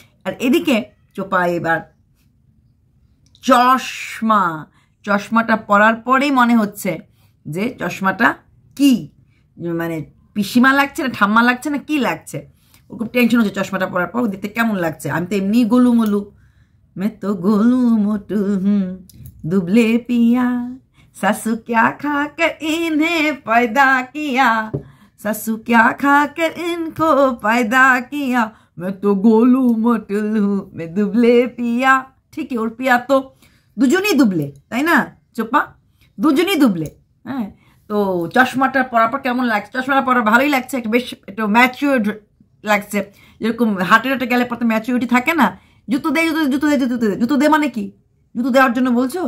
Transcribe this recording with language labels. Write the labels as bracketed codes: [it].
[bn] আর এদিকে চোপা এবার চশমাটা পরার পরেই মনে হচ্ছে যে চশমাটা কি মানে পিসিমা লাগছে না ঠাম্মা লাগছে না কি লাগছে, ওর খুব টেনশন হচ্ছে চশমাটা পরার পর দেখতে কেমন লাগছে। আমি তো এমনি গোলুমলু, [hi] मैं तो गोलू मोटू हूँ दुबले पिया, सासू क्या खाकर इन्हें पैदा किया, सासू क्या खाकर इनको पैदा किया, मैं तो गोलू मोटू हूँ मैं दुबले पिया। ठीक है, [bn] ওর পিয়া তো দুজনই দুবলে, তাই না চোপা, দুজনই দুবলে। হ্যাঁ, তো চশমাটা পরার পর কেমন লাগছে? চশমাটা পরা ভালোই লাগছে, একটা বেশ একটু ম্যাচিওর লাগছে, যেরকম হাটে হাটে গেলে পর তো ম্যাচিউরিটি থাকে না। জুতো দে জুতো দে জুতো দে জুতো দে, জুতো দে মানে কি? জুতো দেওয়ার জন্য বলছো?